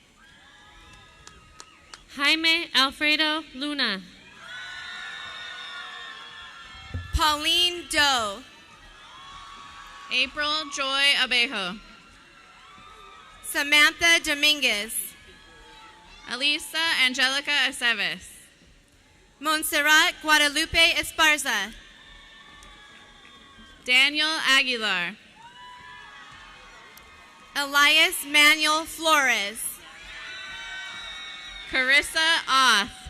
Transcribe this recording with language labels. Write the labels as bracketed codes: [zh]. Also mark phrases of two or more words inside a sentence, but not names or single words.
[en] Jaime Alfredo Luna, Pauline Doe, April Joy Abejo, Samantha Dominguez, Elisa Angelica Aceves, Montserrat Guadalupe Esparza, Daniel Aguilar, Elias Manuel Flores, Carissa Oth,